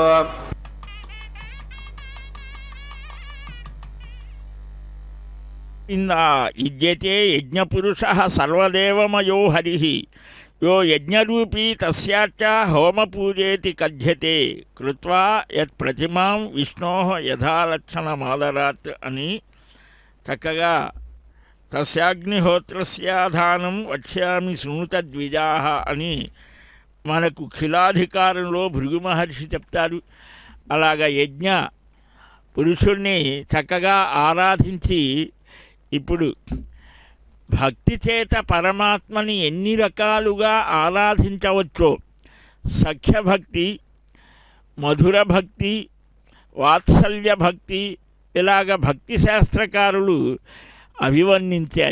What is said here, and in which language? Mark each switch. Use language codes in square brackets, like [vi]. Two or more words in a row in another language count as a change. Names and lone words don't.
[sa] इद्यते यज्ञपुरुषः सर्वदेवमयो हरिः यो यज्ञरूपी तस्याच्च होमपूजेति कथ्यते कृत्वा यत्प्रतिमां विष्णोः यथालक्षणमादरात् [te] అని చక్కగా [sa] తస్యాగ్నిహోత్రస్యాధానం వక్ష్యామి శృణుతద్విజాః [te] అని మనకు ఖిలాధికారంలో భృగు మహర్షి చెప్తారు. అలాగా యజ్ఞ పురుషుణ్ణి చక్కగా ఆరాధించి ఇప్పుడు భక్తి చేత పరమాత్మని ఎన్ని రకాలుగా ఆరాధించవచ్చో సఖ్యభక్తి, మధుర భక్తి, వాత్సల్య భక్తి ఇలాగ భక్తి శాస్త్రకారులు అభివర్ణించారు.